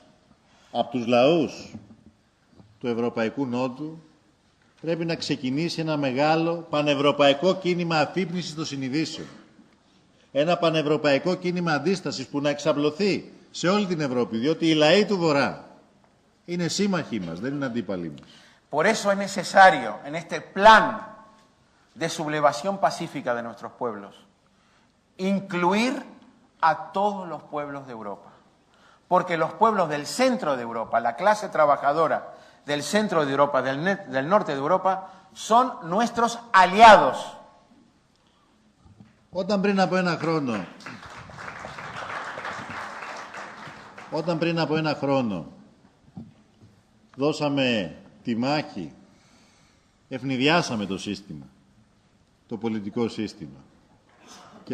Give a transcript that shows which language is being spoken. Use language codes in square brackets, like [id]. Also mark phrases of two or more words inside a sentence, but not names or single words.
[el] από τους λαούς του Ευρωπαϊκού Νότου, πρέπει να ξεκινήσει ένα μεγάλο πανευρωπαϊκό κίνημα αφύπνισης των συνειδήσεων. Ένα πανευρωπαϊκό κίνημα αντίστασης που να εξαπλωθεί σε όλη την Ευρώπη, διότι οι λαοί του Βορρά είναι σύμμαχοί μας, δεν είναι αντίπαλοι μας. [es] Por eso es necesario, en este plan de sublevación pacífica de nuestros pueblos, incluir a todos los pueblos de Europa. Porque los pueblos del centro de Europa, la clase trabajadora del centro de Europa, del norte de Europa, son nuestros aliados. [el] Όταν πριν από ένα χρόνο δώσαμε τη μάχη, ευνηδιάσαμε το σύστημα, το πολιτικό σύστημα και